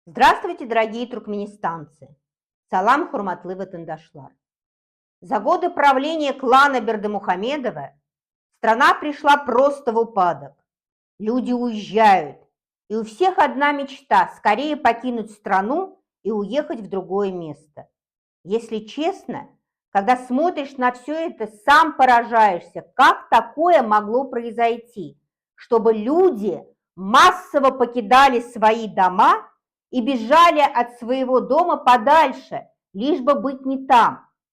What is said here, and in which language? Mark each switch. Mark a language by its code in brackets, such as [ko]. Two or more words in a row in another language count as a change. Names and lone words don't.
[ru] Здравствуйте, дорогие туркменистанцы! [tk] Salam hormatly watandaşlar! [ru] За годы правления клана Бердымухамедова страна пришла просто в упадок. Люди уезжают, и у всех одна мечта – скорее покинуть страну и уехать в другое место. Если честно, когда смотришь на все это, сам поражаешься, как такое могло произойти, чтобы люди массово покидали свои дома и бежали от своего дома подальше, лишь бы быть не там.